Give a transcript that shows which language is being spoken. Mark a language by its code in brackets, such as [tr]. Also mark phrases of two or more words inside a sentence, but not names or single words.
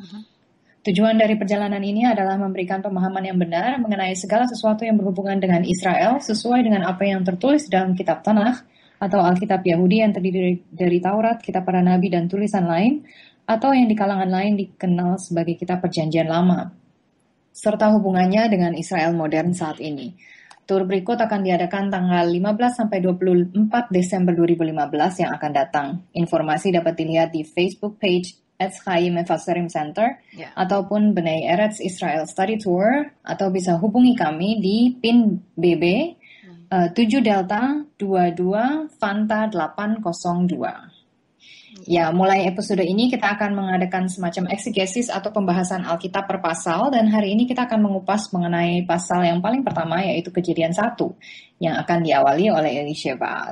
[id] Tujuan dari perjalanan ini adalah memberikan pemahaman yang benar mengenai segala sesuatu yang berhubungan dengan Israel sesuai dengan apa yang tertulis dalam kitab Tanakh atau Alkitab Yahudi yang terdiri dari Taurat, kitab para nabi, dan tulisan lain, atau yang di kalangan lain dikenal sebagai kitab Perjanjian Lama, serta hubungannya dengan Israel modern saat ini. Tur berikut akan diadakan tanggal 15-24 Desember 2015 yang akan datang. Informasi dapat dilihat di [en] Facebook page [id] Etz Chaim Mefaserim Center ataupun Bnei Eretz Israel Study Tour, atau bisa hubungi kami di PIN BB 7 Delta 22 Fanta 802. Ya, mulai episode ini kita akan mengadakan semacam eksegesis atau pembahasan Alkitab per pasal, dan hari ini kita akan mengupas mengenai pasal yang paling pertama, yaitu Kejadian 1, yang akan diawali oleh Elisheva.